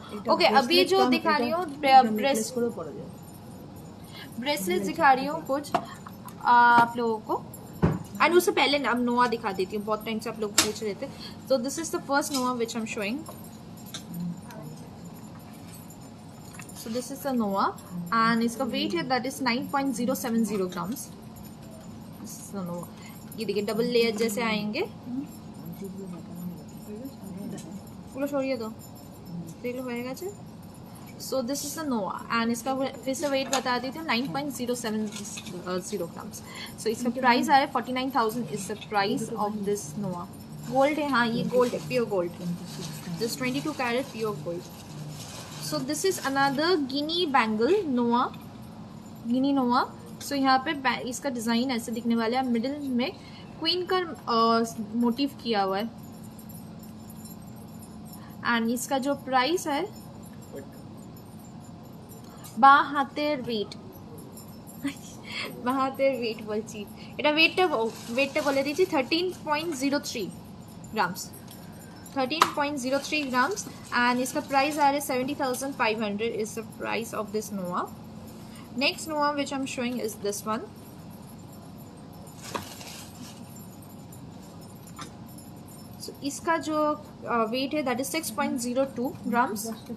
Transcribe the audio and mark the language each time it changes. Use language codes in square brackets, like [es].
[hi] Okay, अभी जो दिखा रही हूँ ब्रेसलेट दिखा रही हूँ कुछ आप लोगों को, एंड उससे पहले अब नोआ दिखा देती हूँ, बहुत टाइम से आप लोग पूछ रहे थे। [en] तो this is the first Noah which I am showing. So this is the Noah, and [hi] इसका [en] weight है that is 9.070 grams. This is the Noah. [hi] ये देखिए डबल लेयर जैसे आएंगे, पूरा छोड़िए दो, देख लो होएगा जी। [en] So this is the Noah, and [hi] इसका फिर से [en] weight [hi] बता देती हूँ [en] 9.070 grams. So [hi] इसका [en] price [hi] आ रहा है [en] 49,000 is the price of this Noah. Gold [hi] है, हाँ ये [en] gold है, pure gold, just 22 carat pure gold. So this is another guinea bangle Noah, guinea Noah. [hi] सो यहाँ पे इसका डिज़ाइन ऐसे दिखने वाला है, मिडिल में क्वीन का मोटिव किया हुआ है, एंड इसका जो प्राइस है [bn] বাঁ হাতের [hi] वेट [bn] বলছি, এটা ওয়েটটা বলে দিয়েছি 13.03 গ্রামস, [en] 13.03 grams, and [hi] इसका प्राइस आ रहा है 70,500 [en] is the price of this Noah. Next Noah which I'm showing is this one. So [hi] इसका जो [en] weight है that is 6.02 grams,